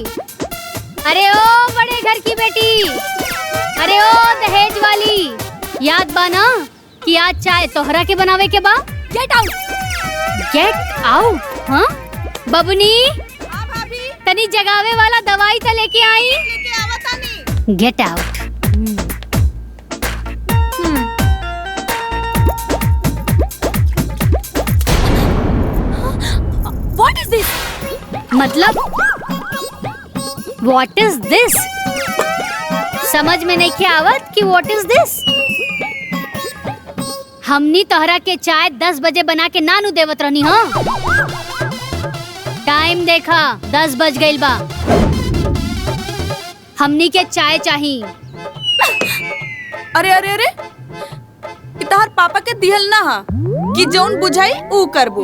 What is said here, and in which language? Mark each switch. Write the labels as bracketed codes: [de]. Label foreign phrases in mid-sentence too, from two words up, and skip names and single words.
[bho] अरे ओ बड़े घर की बेटी, अरे ओ दहेज वाली, याद बा ना कि आज चाय तोहरा के बनावे के बा? [en] Get out, get out. [bho] हाँ बबुनी, तनी जगावे वाला दवाई तो लेके आई। [en] Get out. What is this? मतलब What is this? [bho] समझ में नहीं आवत कि [en] what is this? [bho] हमनी तोहरा के चाय 10 बजे बना के नानू देवत रहनी। हाँ टाइम देखा, 10 बज गइल बा। हमनी के चाय चाहिए। अरे अरे अरे, तहार पापा के दिहल ना हा कि जौन बुझाई ऊ करबू।